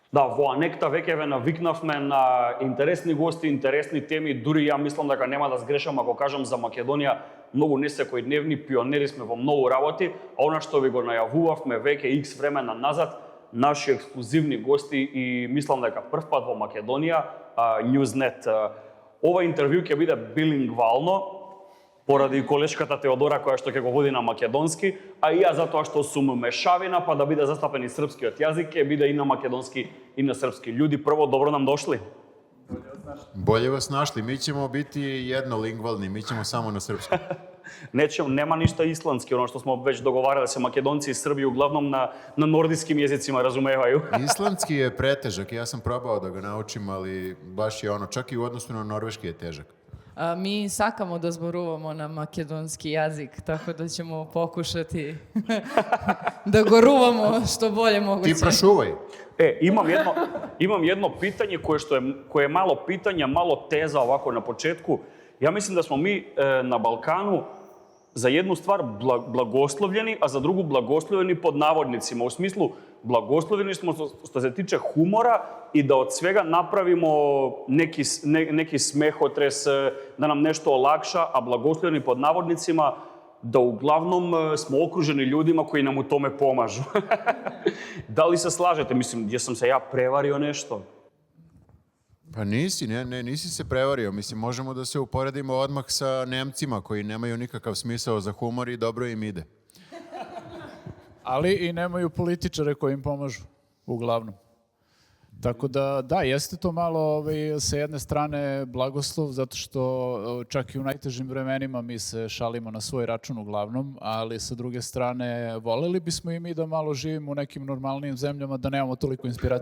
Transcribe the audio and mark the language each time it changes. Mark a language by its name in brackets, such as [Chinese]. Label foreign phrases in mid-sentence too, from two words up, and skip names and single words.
[Macedonian] Да, во Анекта веќе ве навикнавме на интересни гости, интересни теми, дури ја мислам дека нема да сгрешам ако кажам за Македонија, многу несекојдневни пионери сме во многу работи, а она што ви го најавувавме веќе X времена назад, наши ексклузивни гости и мислам дека прв пат во Македонија, Newsnet. Ова интервју ќе биде билингвално, поради колешката Теодора која што ќе го води на македонски, а и ја затоа што сум мешавина, па да биде застапен и српскиот јазик, ќе биде и на македонски и на српски. [Serbian] Људи, прво добро нам дошли. Bolje vas našli, mi ćemo biti jednolingvalni, mi ćemo samo na srpskom. Нема ништо исландски, оно што смо веќе договарале се македонци и срби углавном на нордиским јазицима разумевају. Islandski je pretežak, ja sam probao da ga naučim, ali baš je ono, čak i u odnosu na norveški je težak. [Macedonian] Ми сакаме да зборуваме на македонски јазик, [Serbian] tako da ćemo pokušati da goruvamo što bolje moguće. [Macedonian] Ти прошувај. [Serbian] Имам едно питање кое е мало питање, мало теза овако на почетку. Ја мислам да смо ми на Балкану за едну ствар благословljeni, а за другу благословени под наводницима. У смислу, благословени смо што се тиче хумора и да од свега направимо неки смехотрес, да нам нешто олакша, а благословени под наводницима да углавном смо окружени људима кои нам у томе помажу. Дали се слажете? Мислим, је сам се ја преварио нешто? Pa nisi se prevario. Mislim, možemo da se uporedimo odmah sa Nemcima koji nemaju nikakav smisao za humor i dobro im ide. Ali i nemaju političare koji im pomažu, uglavnom. Tako da, jeste to malo sa jedne strane blagoslov, zato što čak i u najtežim vremenima mi se šalimo na svoj račun uglavnom, ali sa druge strane voleli bismo i mi da malo živimo u nekim normalnim zemljama, da nemamo toliko inspiracije.